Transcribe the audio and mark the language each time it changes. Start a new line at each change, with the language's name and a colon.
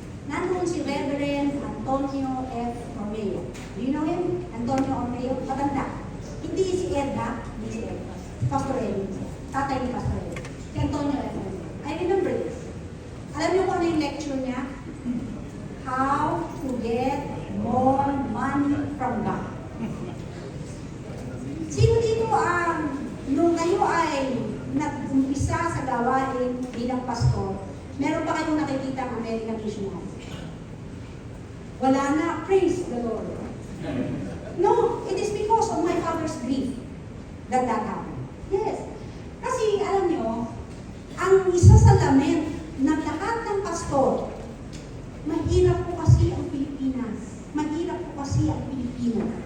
Filipino: Nandun si Reverend Antonio F. Ormeo.
English: Do you know him?
Filipino: Antonio Ormeo? Matanda. Hindi si Edna, hindi si Edna. Pastor Edna. Tatay ni Pastor Edna. Si Antonio F. Ormeo.
English: I remember this.
Filipino: Alam niyo kung ano yung lecture niya?
English: How to get more money from God.
Filipino: Sino dito nung kayo ay nag-umpisa sa gawain bilang pastor, meron pa kayong nakikita ang American missionary? Wala na,
English: praise the Lord. No, it is because of my father's grief that happened. Yes.
Filipino: Kasi alam nyo, ang isa sa lament ng lahat ng pastor, mahirap po kasi ang Pilipinas. Mahirap po kasi ang Pilipino.